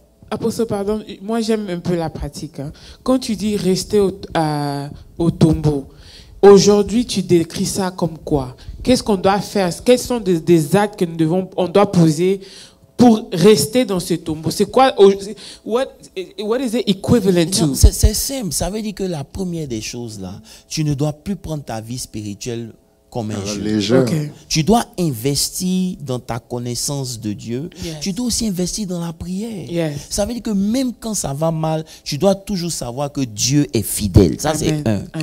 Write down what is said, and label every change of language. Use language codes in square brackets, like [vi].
[fr] Apôtre, pardon, moi j'aime un peu la pratique. Quand tu dis rester au tombeau, aujourd'hui tu décris ça comme quoi? Qu'est-ce qu'on doit faire? Quels sont des actes que on doit poser pour rester dans ce tombeau? C'est quoi? [en] What is it equivalent to? [fr] C'est simple. Ça veut dire que la première des choses là, tu ne dois plus prendre ta vie spirituelle comme un jeu. Tu dois investir dans ta connaissance de Dieu. Tu dois aussi investir dans la prière. Ça veut dire que même quand ça va mal, tu dois toujours savoir que Dieu est fidèle. Ça, c'est un.